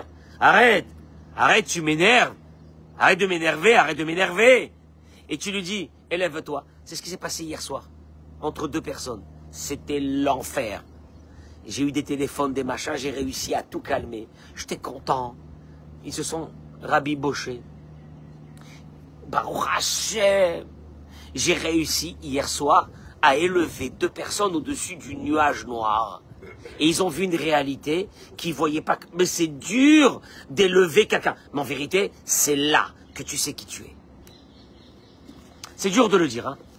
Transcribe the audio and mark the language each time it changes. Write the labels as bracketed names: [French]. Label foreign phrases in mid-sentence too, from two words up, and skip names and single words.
[French] Arrête, tu m'énerves. Arrête de m'énerver. Et tu lui dis, élève-toi. C'est ce qui s'est passé hier soir, entre deux personnes. C'était l'enfer. J'ai eu des téléphones, des machins, j'ai réussi à tout calmer. J'étais content. Ils se sont rabibochés. [Hebrew] ברוך השם. [French] J'ai réussi hier soir à élever deux personnes au-dessus du nuage noir. Et ils ont vu une réalité qu'ils ne voyaient pas. Mais c'est dur d'élever quelqu'un. Mais en vérité, c'est là que tu sais qui tu es. C'est dur de le dire, hein.